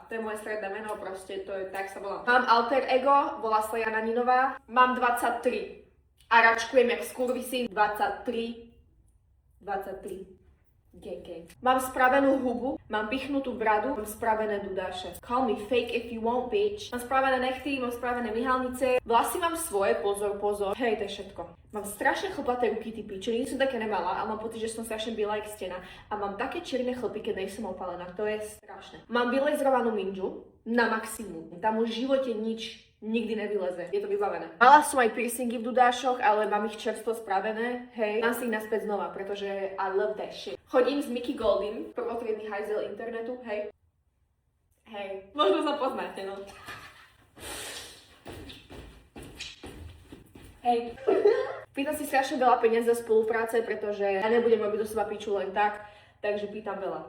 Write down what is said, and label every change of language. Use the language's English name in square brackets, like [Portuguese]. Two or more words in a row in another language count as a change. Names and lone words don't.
[Slovak] To je moje stredné meno, proste to je, tak sa volám. Mám alter ego, volá sa Jana Ninová, mám 23. A račkujem jak skurvisín 23. Gang. Mám spravenú hubu, mám pichnutú bradu, mám spravené dudáše. [English] Call me fake if you want, bitch. [Slovak] Mám spravené nechty, mám spravené myhalnice. Vlasy mám svoje, pozor. Hej, to je všetko. Mám strašne chlpaté ruky, ty piče, nikdy som také nemala, ale mám pocit, že som strašne biela jak stena. A mám také čierne chlpy, keď nejsem opalená, to je strašné. Mám vylezrovanú minžu na maximum. Tam už v živote nič nikdy nevyleze. Je to vybavené. Mala som aj piercingy v dudášoch, ale mám ich čerstvo spravené. Hej, dám si ich naspäť znova, pretože [English] I love that shit. [Slovak] Chodím s Mickey Goldin, prvotriedny hajzel internetu, hej. Hej, možno sa poznáte, no. Hej. Pýtam si strašne veľa peniazí za spolupráce, pretože ja nebudem robiť do seba piču len tak, takže pýtam veľa.